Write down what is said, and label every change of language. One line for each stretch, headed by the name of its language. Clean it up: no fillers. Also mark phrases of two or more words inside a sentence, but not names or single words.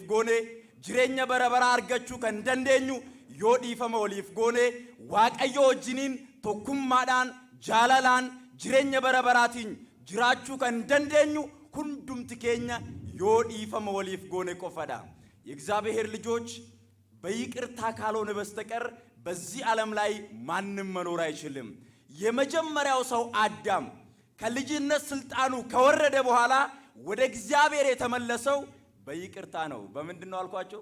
Oromo: goone, jireenya bara baraa argachuu kan dandeenyu yoo dhiifama waliif goone, Waaqayyo wajjiniin tokkummaadhaan jaalalaan jireenya bara baraatiin jiraachuu kan dandeenyu hundumti keenya yoo dhiifama waliif goone qofadha።
Amharic: የእግዚአብሔር ልጆች በይቅርታ ካልሆነ በስተቀር በዚህ ዓለም ላይ ማንም መኖር አይችልም። የመጀመሪያው ሰው አዳም ከልጅነት ስልጣኑ ከወረደ በኋላ ወደ እግዚአብሔር የተመለሰው በይቅርታ ነው። በምንድን ነው አልኳቸው?